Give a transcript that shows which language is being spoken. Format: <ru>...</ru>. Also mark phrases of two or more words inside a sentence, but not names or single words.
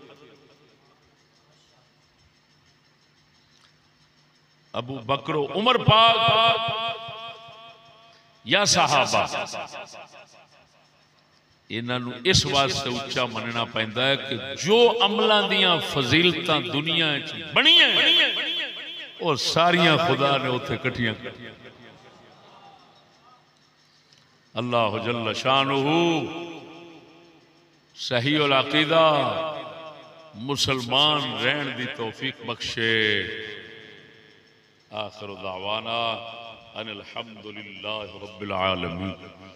<pa>ابو بکر عمر پاک یا صحابہ انہوں اس واسطے اچا مننا پیندا ہے کہ جو عملاں دیاں فضیلتاں دنیا بنیاں اور ساریاں خدا نے اتھے کٹھیاں. अल्लाह</pa> <ar>جل شأنه</ar> <pa>صحیح العقیدہ مسلمان رہن دی توفیق بخشے.</pa> <ar>آخر دعوانا أن الحمد لله رب العالمين.</ar>